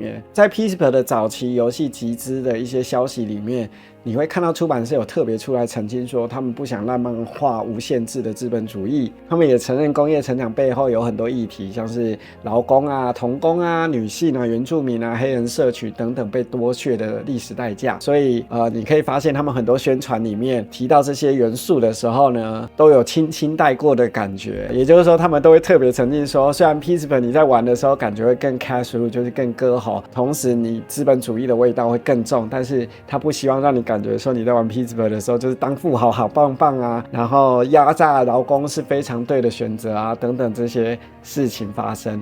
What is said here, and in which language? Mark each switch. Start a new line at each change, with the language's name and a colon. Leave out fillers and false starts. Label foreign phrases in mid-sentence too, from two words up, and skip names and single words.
Chinese: 在 Pittsburgh 的早期遊戲集資的一些消息裡面，你會看到出版社有特別出來澄清說，他們不想浪漫化無限制的資本主義，他們也承認工業成長背後有很多議題，像是勞工童工女性原住民黑人社群等等被剝削的歷史代價。所以你可以發現他們很多宣傳裡面提到這些元素的時候呢，都有輕輕帶過的感覺。也就是說，他們都會特別澄清說，雖然 Pittsburgh 你在玩的時候感覺會更 casual， 就是更歌喉，同時你資本主義的味道會更重，但是他不希望讓你感觉說你在玩 Pittsburgh 的時候就是当富豪好棒棒然後壓榨勞工是非常對的選擇等等這些事情發生。